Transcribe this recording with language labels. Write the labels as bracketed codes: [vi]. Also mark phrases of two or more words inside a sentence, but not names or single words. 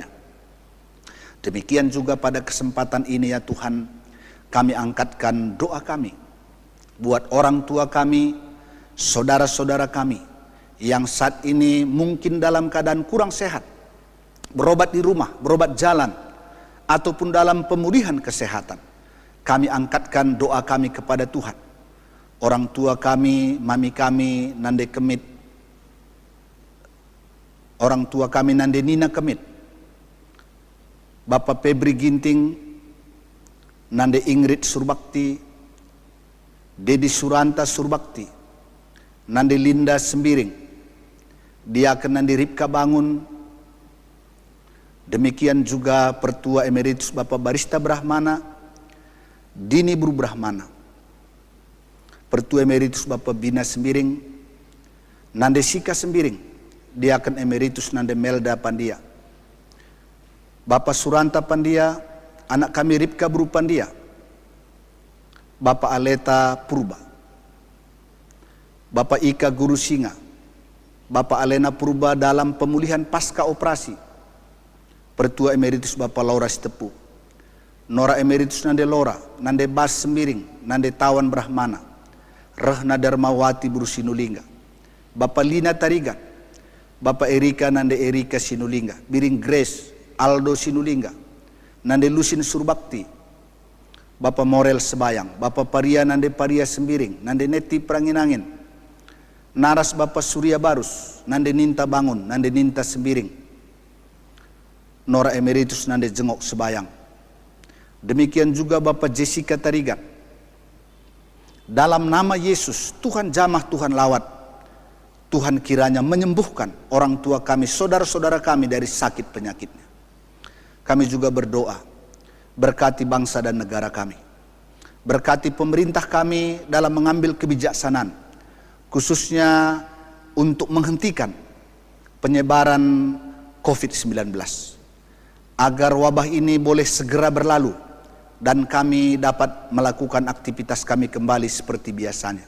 [id] Demikian juga pada kesempatan ini ya Tuhan, kami angkatkan doa kami buat orang tua kami, saudara-saudara kami yang saat ini mungkin dalam keadaan kurang sehat, berobat di rumah, berobat jalan, ataupun dalam pemulihan kesehatan. Kami angkatkan doa kami kepada Tuhan. Orang tua kami, mami kami, nande kemit, orang tua kami nande Nina kemit, Bapak Febri Ginting, nande Ingrid Surbakti, Dedi Suranta Surbakti, nande Linda Sembiring, Diaken nande Ripka Bangun, demikian juga Pertua Emeritus Bapak Barista Brahmana, Dini Bru Brahmana, Pertua Emeritus Bapak Bina Sembiring, nande Sika Sembiring, Diaken Emeritus nande Melda Pandia, Bapak Suranta Pandia, anak kami Ripka Bru Pandia, Bapak Aleta Purba, Bapak Ika Guru Singa, Bapak Alena Purba dalam pemulihan pasca operasi, Pertua Emeritus Bapak Laura Stepu, Nora Emeritus nande Lora, nande Bas Sembiring, nande Tawan Brahmana, Rahna Darmawati Buru Sinulinga, Bapak Lina Tarigan, Bapak Erika nande Erika Sinulinga, Biring Grace Aldo Sinulinga, nande Lusin Surbakti, Bapak Morel Sebayang, Bapak Paria nande Paria Sembiring, nande Neti Pranginangin, Naras Bapak Surya Barus, nande Ninta Bangun, nande Ninta Sembiring, Nora Emeritus nande Jengok Sebayang. Demikian juga Bapak Jessica Tarigan. Dalam nama Yesus, Tuhan jamah, Tuhan lawat, Tuhan kiranya menyembuhkan orang tua kami, saudara-saudara kami dari sakit penyakitnya. Kami juga berdoa, berkati bangsa dan negara kami, berkati pemerintah kami dalam mengambil kebijaksanaan, khususnya untuk menghentikan penyebaran COVID-19, agar wabah ini boleh segera berlalu dan kami dapat melakukan aktivitas kami kembali seperti biasanya.